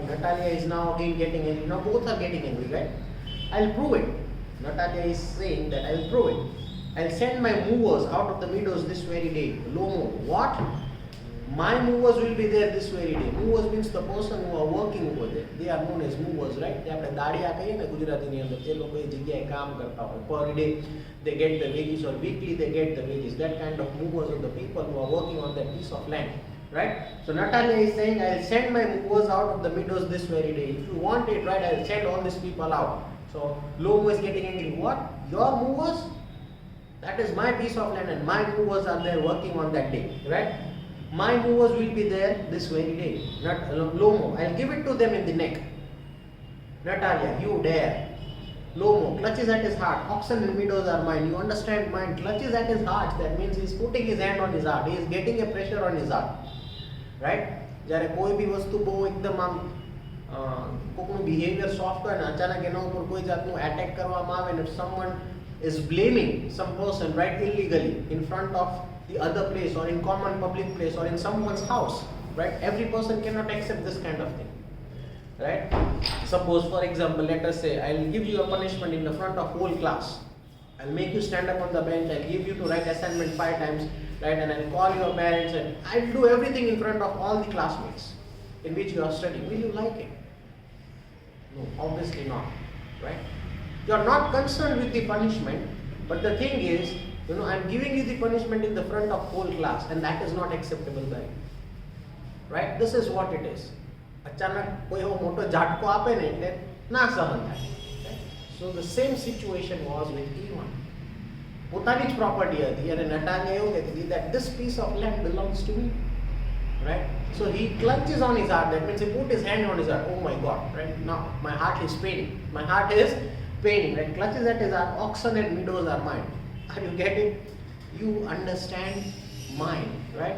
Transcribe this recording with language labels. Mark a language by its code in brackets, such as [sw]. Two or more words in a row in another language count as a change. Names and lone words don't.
[en] Natalia is now again getting angry. Now both are getting angry. Right? I'll prove it. Natalia is saying that I'll prove it. I'll send my movers out of the meadows this very day. Lomo, what? My movers will be there this very day. Movers means the person who are working over there. They are known as movers, right? [gu] They આપણે દાડિયા કહીએ ને ગુજરાતીની અંદર તે લોકો એ જગ્યાએ કામ કરતા હોય. [en] Per day they get the wages or weekly they get the wages. That kind of movers are the people who are working on that piece of land, right? So Natalia is saying, I'll send my movers out of the meadows this very day. If you want it, right, I'll send all these people out. So Lomo is getting angry. What? Your movers? That is my piece of land and my movers are there working on that day, right? My movers will be there this very day. Not Lomo, I'll give it to them in the neck. Natalia, you dare. Lomo clutches at his heart. Oxen and meadows are mine. You understand mine? Clutches at his heart. That means he's putting his hand on his heart. He is getting a pressure on his heart. Right? [gu] જ્યારે કોઈ બી વસ્તુ બહુ એકદમ આમ કોઈનું બિહેવિયર સોફ્ટ હોય ને અચાનક એના ઉપર કોઈ જાતનું એટેક કરવામાં આવે ને [en] someone is blaming some person, right, illegally in front of the other place or in common public place or in someone's house, right? Every person cannot accept this kind of thing, right? Suppose for example, let us say I'll give you a punishment in the front of whole class. I'll make you stand up on the bench, I'll give you to write assignment 5 times, right? And I'll call your parents and I'll do everything in front of all the classmates in which you are studying. Will you like it? No, obviously not, right? You are not concerned with the punishment, but the thing is, I'm giving you the punishment in the front of whole class and that is not acceptable by you. Right? This is what it is. [gu] અચાનક કોઈ એવો મોટો ઝાટકો આપે ને એટલે ના સહન થાય. [en] So the same situation was with Ivan. [gu] પોતાની જ પ્રોપર્ટી હતી અને નટાલિયા એવું કહેતી હતી [en] that this piece of land belongs to me. Right? So he clutches on his heart. That means he put his hand on his heart. Oh my God. Right? Now my heart is paining. My heart is paining. Right? Clutches at his heart. Oxen and meadows are mine. Are you getting? You understand mine, right?